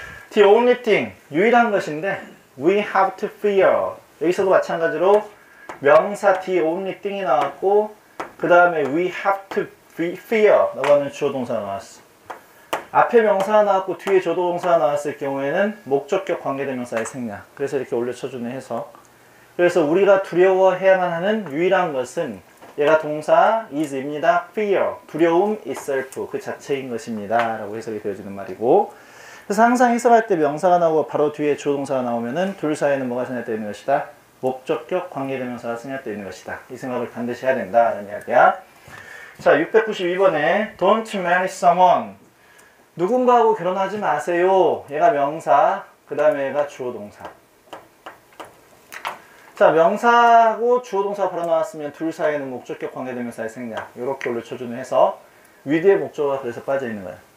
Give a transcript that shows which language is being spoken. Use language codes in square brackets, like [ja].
[en] The only thing, [ko] 유일한 것인데 [en] we have to fear. [ko] 여기서도 마찬가지로 명사 the only thing이 나왔고 그 다음에 [en] we have to fear [ko] 라고 하는 주어 동사가 나왔어. 앞에 명사가 나왔고 뒤에 주어 동사가 나왔을 경우에는 목적격 관계대명사의 생략. 그래서 이렇게 올려쳐주는 해석. 그래서 우리가 두려워해야만 하는 유일한 것은 얘가 동사 is입니다. fear, 두려움 itself, 그 자체인 것입니다 라고 해석이 되어지는 말이고, 그래서 항상 해석할 때 명사가 나오고 바로 뒤에 주어 동사가 나오면은 둘 사이에는 뭐가 생략되어 있는 것이다? 목적격 관계대명사가 생략되어 있는 것이다. 이 생각을 반드시 해야 된다는 이야기야. 자, 692번에 [en] Don't marry someone. [ko] 누군가하고 결혼하지 마세요. 얘가 명사, 그 다음에 얘가 주어 동사. 자, 명사하고 주어 동사가 바로 나왔으면 둘 사이에는 목적격 관계대명사의 생략. 이렇게 올려쳐주는 해서 위드의 목적어가 그래서 빠져있는 거야.